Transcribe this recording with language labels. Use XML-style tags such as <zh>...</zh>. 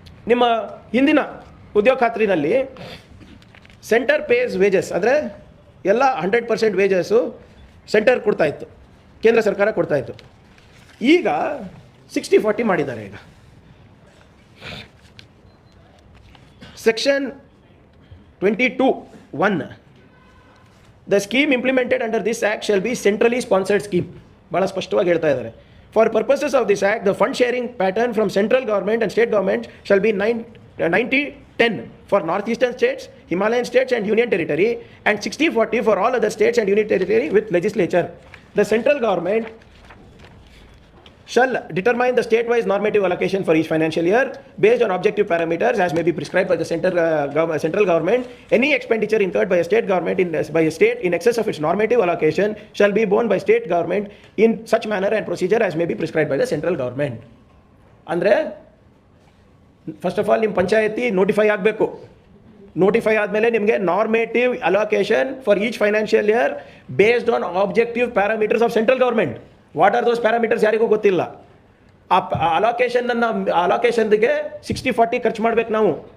<kn>ನಿಮ್ಮ ಹಿಂದಿನ ಉದ್ಯೋಗ ಖಾತ್ರಿನಲ್ಲಿ ಸೆಂಟರ್ ಪೇಸ್ ವೇಜಸ್ ಅಂದರೆ ಎಲ್ಲ 100% ವೇಜಸ್ಸು ಸೆಂಟರ್ ಕೊಡ್ತಾಯಿತ್ತು, ಕೇಂದ್ರ ಸರ್ಕಾರ ಕೊಡ್ತಾಯಿತ್ತು. ಈಗ 60-40 ಮಾಡಿದ್ದಾರೆ. ಈಗ</kn> <en>Section 22(1) the scheme implemented under this act shall be centrally sponsored scheme.</en> <kn>ಭಾಳ ಸ್ಪಷ್ಟವಾಗಿ ಹೇಳ್ತಾ ಇದ್ದಾರೆ.</kn> <en>For purposes of this act the fund sharing pattern from central government and state government shall be 90-10 for northeastern states, Himalayan states and union territory, and 60-40 for all other states and union territory with legislature. The central government shall determine the state-wise normative allocation for each financial year based on objective parameters as may be prescribed by the central government. Any expenditure incurred by a state government by a state in excess of its normative allocation shall be borne by state government in such manner and procedure as may be prescribed by the central government.</en> <kn>ಅಂದರೆ</kn> <en>first of all</en> <kn>ನಿಮ್ಮ ಪಂಚಾಯತಿ notify ಆಗಬೇಕು. Notify ಆದಮೇಲೆ ನಿಮಗೆ</kn> <en>Normative allocation for each financial year based on objective parameters of central government. What are those parameters</en> <kn>ಯಾರಿಗೂ ಗೊತ್ತಿಲ್ಲ. ಆ ಅಲೋಕೇಶನ್ಗೆ 60-40 ಖರ್ಚು ಮಾಡಬೇಕು ನಾವು.</kn>